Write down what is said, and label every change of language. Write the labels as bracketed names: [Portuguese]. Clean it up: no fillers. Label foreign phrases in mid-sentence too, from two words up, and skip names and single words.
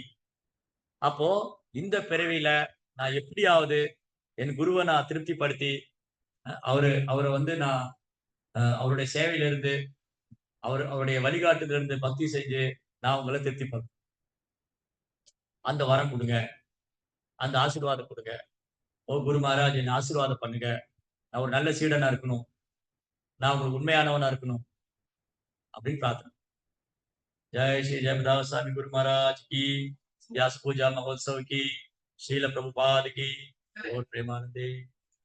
[Tamil] அப்போ இந்த பிறவியில நான் எப்படியாவது என் குருவை நான் திருப்திப்படுத்தி அவரை வந்து நான் அவருடைய சேவையில இருந்து அவருடைய வழிகாட்டுல இருந்து பக்தி செஞ்சு நான் உங்களை திருப்திப்படுத்த, அந்த வரம் கொடுங்க, அந்த ஆசீர்வாதம் கொடுங்க. ஓ குரு மகாராஜ், என்ன ஆசீர்வாதம் பண்ணுங்க, நான் ஒரு நல்ல சீடனா இருக்கணும், நான் உங்களுக்கு உண்மையானவனா இருக்கணும் அப்படின்னு பிரார்த்தனை. [Hindi] जय श्री जयप्रदास स्वामी गुरु महाराज की, व्यास पूजा महोत्सव की, श्रील प्रभुपाद की, और प्रेमानंदे।